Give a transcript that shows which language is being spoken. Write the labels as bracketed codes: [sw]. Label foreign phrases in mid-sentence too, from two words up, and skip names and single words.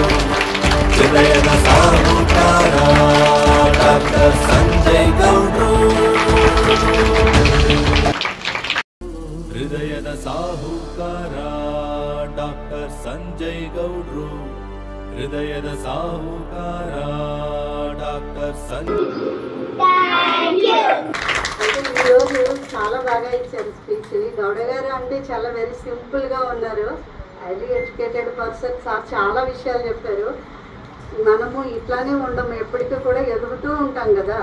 [kn] ಹೃದಯದ ಸಾಹುಕಾರ ಡಾಕ್ಟರ್ ಸಂಜಯ್ ಗೌಡ್ರು. ಹೃದಯದ ಸಾಹುಕಾರ ಡಾಕ್ಟರ್ ಸಂಜಯ್ ಗೌಡ್ರು. ಹೃದಯದ ಸಾಹುಕಾರ డాక్టర్ [te] ఈరోజు చాలా బాగా ఇచ్చారు స్పీచ్. గౌడ గారు అంటే చాలా [en] very simple [te] గా ఉన్నారు. [en] highly educated person. [te] సార్ చాలా విషయాలు చెప్పారు. మనము ఇట్లానే ఉండము, ఎప్పటికీ కూడా ఎదుగుతూ ఉంటాం కదా.